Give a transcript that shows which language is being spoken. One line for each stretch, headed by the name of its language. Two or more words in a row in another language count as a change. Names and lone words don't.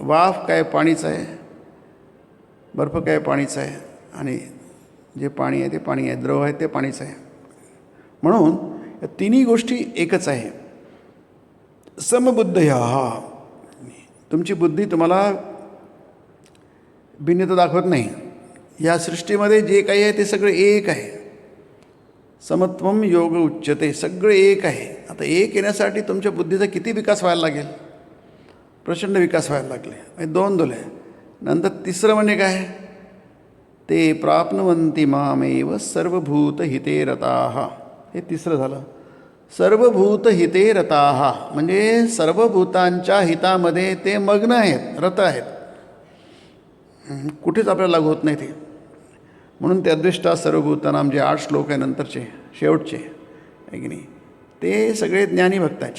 Marathi: वाफ काय पाणीच आहे, बर्फ काय पाणीच आहे, आणि जे पाणी आहे ते पाणी आहे, द्रव आहे ते पाणीच आहे. म्हणून या तिन्ही गोष्टी एकच आहे. समबुद्धया, तुमची बुद्धी तुम्हाला भिन्नता दाखवत नाही. या सृष्टीमध्ये जे काही आहे ते सगळं एक आहे.
Sanskrit: समत्वम योग उच्यते,
Marathi: सगळं एक आहे. आता एक येण्यासाठी तुमच्या बुद्धीचा किती विकास व्हायला लागेल? प्रचंड विकास व्हायला लागले. 2 दोले. नंतर तिसरं म्हणजे काय?
Sanskrit: ते प्राप्नुवन्ति मामेव सर्वभूतहिते रताः.
Marathi: हे तिसरं झालं.
Sanskrit: सर्वभूतहिते रताः
Marathi: म्हणजे सर्वभूतांच्या हितामध्ये ते मग्न आहेत, रत आहेत, कुठेच आपल्याला लागू होत नाही ते. म्हणून ते
Sanskrit: अद्वेष्टा सर्वभूतानाम
Marathi: जे 8 श्लोक आहे नंतरचे शेवटचे आहे की नाही, ते सगळे ज्ञानी भक्ताचे.